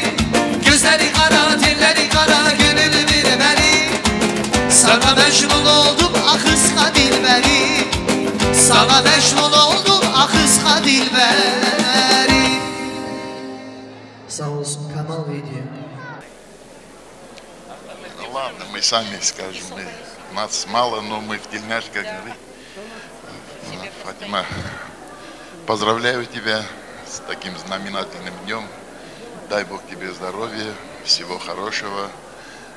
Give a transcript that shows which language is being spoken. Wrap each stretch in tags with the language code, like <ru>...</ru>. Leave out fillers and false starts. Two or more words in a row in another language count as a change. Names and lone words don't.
<tr>Gözleri kara, dilleri kara, gönlü beri beri. Sana mecnun oldum, ah kıska dilberi. Sana mecnun oldum, ah kıska dilberi. Sağ olsun Kamal Video.</tr> <ru>Ну ладно, мы сами скажем, нас мало, но мы в тельняшках, как говорит. Фатима, поздравляю тебя с таким знаменательным днем. Дай Бог тебе здоровья, всего хорошего.</ru>